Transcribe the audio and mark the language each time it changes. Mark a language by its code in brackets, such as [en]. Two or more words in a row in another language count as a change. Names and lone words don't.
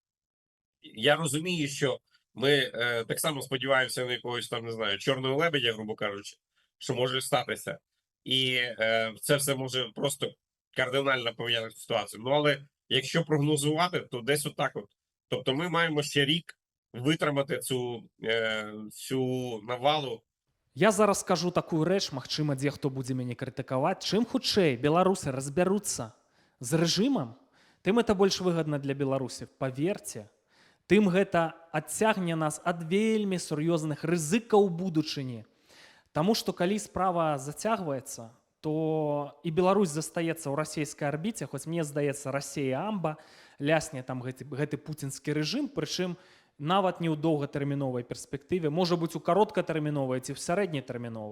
[uk] Я розумію, що ми так само сподіваємося на якогось там, не знаю, чорного лебедя, грубо кажучи, що може статися. І це все може просто кардинально поміняти ситуацію. Ну, але якщо прогнозувати, то десь отак от. Тобто ми маємо ще рік витримати цю навалу. [be] Я зараз скажу такую рэч, магчыма, дзе хто будзе мяне крытыкаваць. Чым хутчэй беларусы разбяруцца з рэжымам, тым это больш выгадна для Беларусі. Паверце, тым гэта адцягне нас ад вельмі сур'ёзных рызыкаў будучыні. Таму што калі справа зацягваецца, то і Беларусь застаецца ў расійскай арбіце, хоць мне здаецца, Расія амба, лясне там гэты пуцінскі рэжым, прычым нават не ў доўгатэрміновай перспектыве, можа быць, у кароткатэрміновай ці ў сярэднетэрміновай.